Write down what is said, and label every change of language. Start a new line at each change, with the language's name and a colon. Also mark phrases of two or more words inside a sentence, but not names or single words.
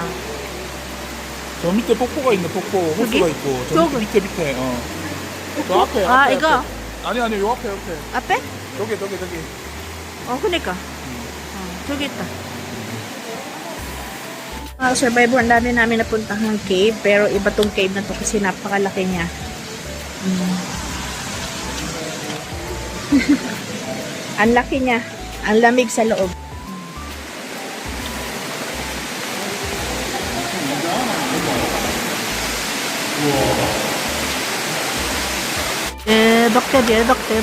Korean: 저 밑에 폭포가 있네 폭포. 호수가 여기? 있고. 저 저기? 밑에 저 앞에. 아 앞에, 이거 앞에. 아니 요 앞에. 앞에? 저기. 그니까. 저기 있다.
Filipino: Survivor, ang dami namin napuntahang cave, pero iba tong cave na to kasi napakalaki niya. Ang laki niya. Ang lamig sa loob. Dokter.